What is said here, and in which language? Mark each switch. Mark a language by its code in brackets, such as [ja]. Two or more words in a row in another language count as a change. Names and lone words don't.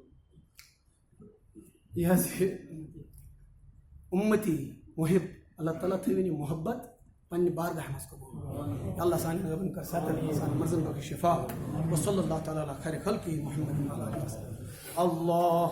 [ks] یہ حظ یہ امتی محب اللہ تعالیٰ تھٲوِن یہِ محبت پننہِ بارگاہ منٛز قبوٗل اللہ سانہِ ربن کر صحت سانہِ مرضن بخش شفا [ar] وصلی اللہ تعالیٰ علی خیر خلقہ محمد [ks] اللہ